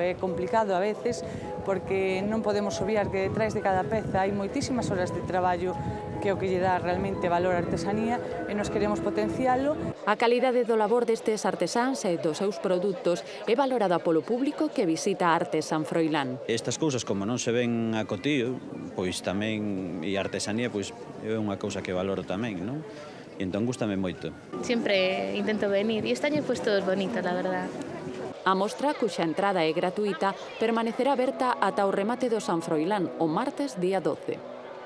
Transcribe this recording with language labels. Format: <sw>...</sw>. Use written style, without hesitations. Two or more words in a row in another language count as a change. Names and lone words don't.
<gl>É complicado a veces porque non podemos obviar que detrás de cada peza hai moitísimas horas de traballo que é o que lle dá realmente valor á artesanía e nos queremos potencialo. A calidade do labor destes artesáns e dos seus produtos é valorada polo público que visita Arte San Froilán. Estas cousas, como non se ven a cotío, pois tamén, e a artesanía, pois é unha cousa que valoro tamén, non? E entón gústame moito.</gl> <es>Siempre intento venir e este año pues todo es bonito, la verdad.</es> <gl>A mostra, cuxa entrada é gratuita, permanecerá aberta ata o remate do San Froilán o martes día 12.</gl>